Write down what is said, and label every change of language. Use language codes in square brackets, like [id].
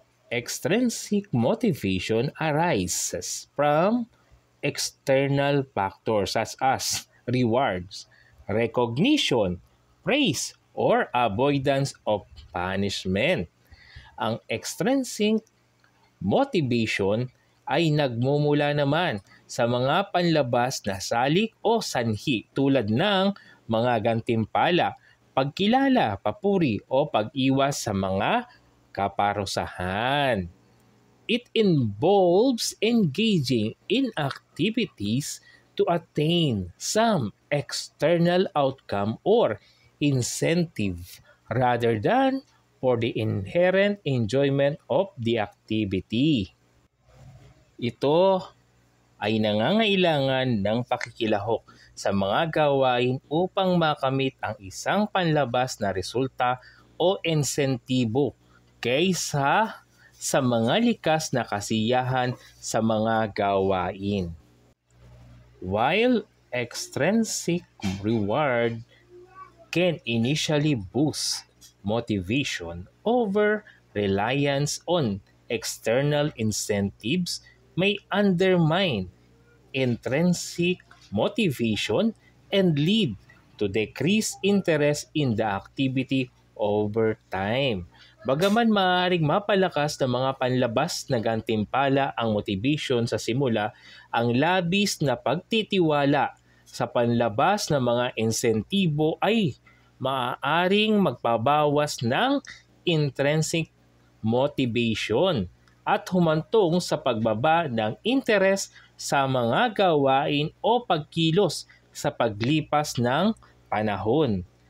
[en] Extrinsic motivation arises from external factors such as rewards, recognition, praise, or avoidance of punishment. [tl] Ang extrinsic motivation ay nagmumula naman sa mga panlabas na salik o sanhi tulad ng mga gantimpala, pagkilala, papuri o pag-iwas sa mga kaparusahan. [en] It involves engaging in activities to attain some external outcome or incentive rather than for the inherent enjoyment of the activity. [tl] Ito ay nangangailangan ng pakikilahok sa mga gawain upang makamit ang isang panlabas na resulta o insentibo kaysa sa mga likas na kasiyahan sa mga gawain. [en] While extrinsic reward can initially boost motivation over reliance on external incentives may undermine intrinsic motivation and lead to decreased interest in the activity over time. [tl] Bagaman maaaring mapalakas ng mga panlabas na gantimpala ang motivation sa simula, ang labis na pagtitiwala sa panlabas na mga insentibo ay maaaring magpabawas ng intrinsic motivation at humantong sa pagbaba ng interes sa mga gawain o pagkilos sa paglipas ng panahon.